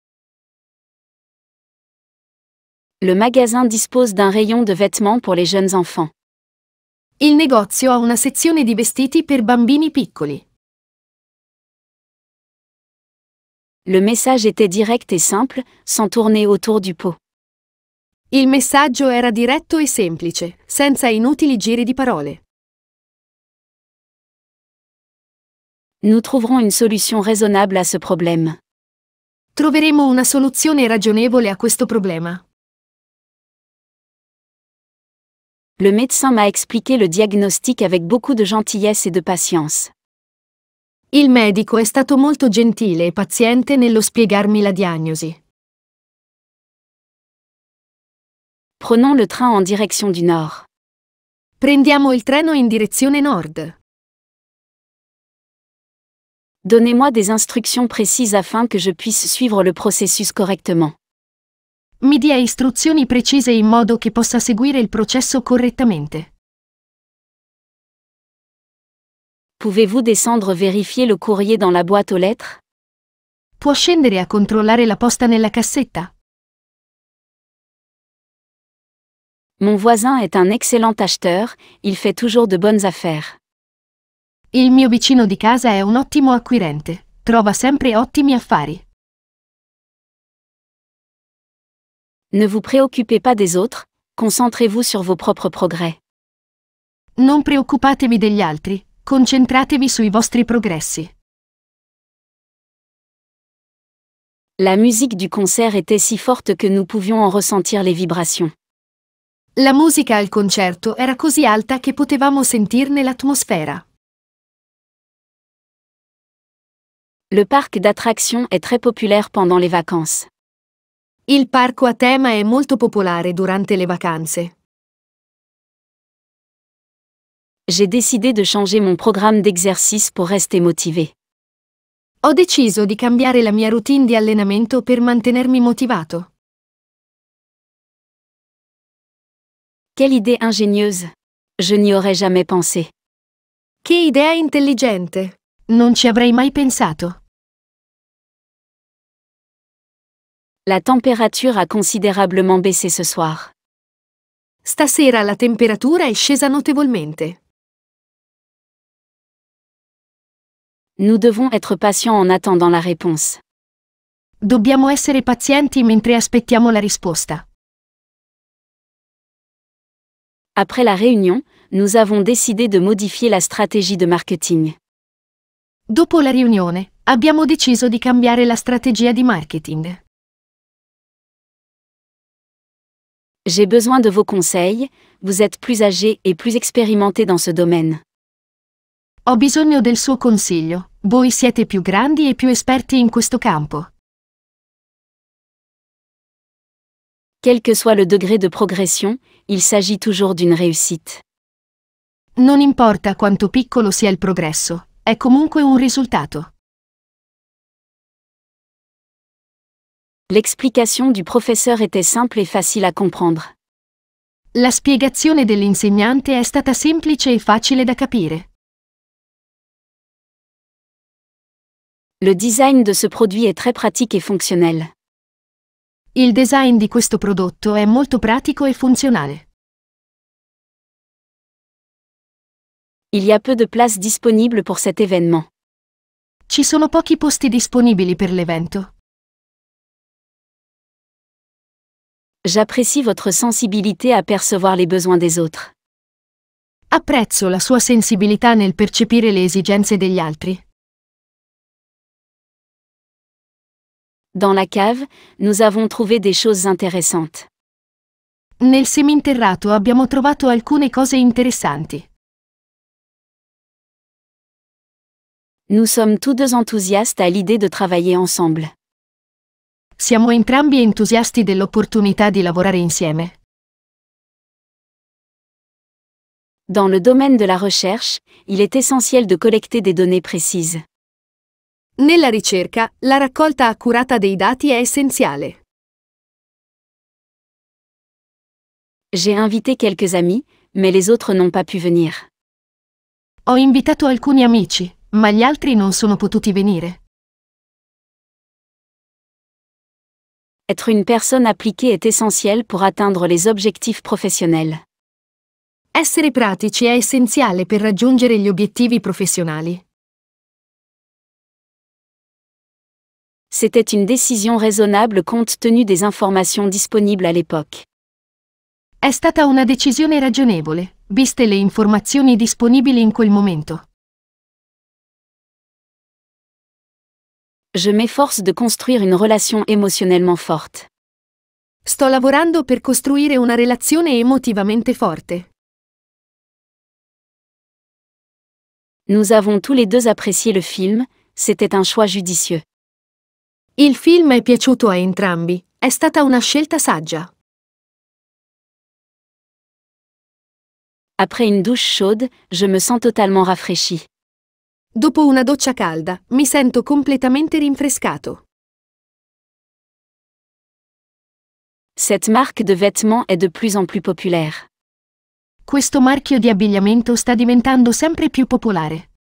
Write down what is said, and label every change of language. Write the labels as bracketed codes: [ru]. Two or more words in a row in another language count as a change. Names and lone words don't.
[fr] Le magasin dispose d'un rayon de vêtements pour les jeunes enfants. [it] Il negozio ha una sezione di vestiti per bambini piccoli. [fr] Le message était direct et simple, sans tourner autour du pot. [it] Il messaggio era diretto e semplice, senza inutili giri di parole. [fr] Nous trouverons une solution raisonnable à ce problème. [it] Troveremo una soluzione ragionevole a questo problema. [fr] Le médecin m'a expliqué le diagnostic avec beaucoup de gentillesse et de patience. [it] Il medico è stato molto gentile e paziente nello spiegarmi la diagnosi. [fr] Prenons le train en direction du nord. [it] Prendiamo il treno in direzione nord. [fr] Donnez-moi des instructions précises afin que je puisse suivre le processus correctement. [it] Mi dia istruzioni precise in modo che possa seguire il processo correttamente. [fr] Pouvez-vous descendre vérifier le courrier dans la boîte aux lettres? [it] Può scendere a controllare la posta nella cassetta? [fr] Mon voisin est un excellent acheteur, il fait toujours de bonnes affaires. [it] Il mio vicino di casa è un ottimo acquirente, trova sempre ottimi affari. [fr] Ne vous préoccupez pas des autres, concentrez-vous sur vos propres progrès. [it] Non preoccupatevi degli altri, concentratevi sui vostri progressi. [fr] La musique du concert était si forte que nous pouvions en ressentir les vibrations. [it] La musica al concerto era così alta che potevamo sentirne l'atmosfera. [fr] Le parc d'attractions est très populaire pendant les vacances. [it] Il parco a tema è molto popolare durante le vacanze. [fr] J'ai décidé de changer mon programme d'exercice pour rester motivé. [it] Ho deciso di cambiare la mia routine di allenamento per mantenermi motivato. [fr] Quelle idée ingénieuse! Je n'y aurais jamais pensé. [it] Che idea intelligente! Non ci avrei mai pensato. [fr] La température a considérablement baissé ce soir. [it] Stasera la temperatura è scesa notevolmente. [fr] Nous devons être patients en attendant la réponse. [it] Dobbiamo essere pazienti mentre aspettiamo la risposta. [fr] Après la réunion, nous avons décidé de modifier la stratégie de marketing. [it] Dopo la riunione, abbiamo deciso di cambiare la strategia di marketing. [fr] J'ai besoin de vos conseils, vous êtes plus âgé et plus expérimenté dans ce domaine. [it] Ho bisogno del suo consiglio, voi siete più grandi e più esperti in questo campo. [fr] Quel que soit le degré de progression, il s'agit toujours d'une réussite. [it] Non importa quanto piccolo sia il progresso, è comunque un risultato. [fr] L'explication du professeur était simple et facile à comprendre. [it] La spiegazione dell'insegnante è stata semplice e facile da capire. [fr] Le design de ce produit est très pratique et fonctionnel. [it] Il design di questo prodotto è molto pratico e funzionale. [fr] Il y a peu de places disponibles pour cet événement. [it] Ci sono pochi posti disponibili per l'evento. [fr] J'apprécie votre sensibilité à percevoir les besoins des autres. [it] Apprezzo la sua sensibilità nel percepire le esigenze degli altri. [fr] Dans la cave, nous avons trouvé des choses intéressantes. [it] Nel seminterrato abbiamo trovato alcune cose interessanti. [fr] Nous sommes tous deux enthousiastes à l'idée de travailler ensemble. [it] Siamo entrambi entusiasti dell'opportunità di lavorare insieme. [fr] Dans le domaine de la recherche, il est essentiel de collecter des données précises. [it] Nella ricerca, la raccolta accurata dei dati è essenziale. [fr] J'ai invité quelques amis, mais les autres n'ont pas pu venir. [it] Ho invitato alcuni amici, ma gli altri non sono potuti venire. [fr] Être une personne appliquée est essentiel pour atteindre les objectifs professionnels. [it] Essere pratici è essenziale per raggiungere gli obiettivi professionali. [fr] C'était une décision raisonnable compte tenu des informations disponibles à l'époque. [it] È stata una decisione ragionevole, viste le informazioni disponibili in quel momento. [fr] Je m'efforce de construire une relation émotionnellement forte. [it] Sto lavorando per costruire una relazione emotivamente forte. [fr] Nous avons tous les deux apprécié le film, c'était un choix judicieux. [it] Il film è piaciuto a entrambi, è stata una scelta saggia. [fr] Après une douche chaude, je me sens totalement rafraîchi. [it] Dopo una doccia calda, mi sento completamente rinfrescato. [fr] Cette marque de vêtements est de plus en plus populaire. [it] Questo marchio di abbigliamento sta diventando sempre più popolare.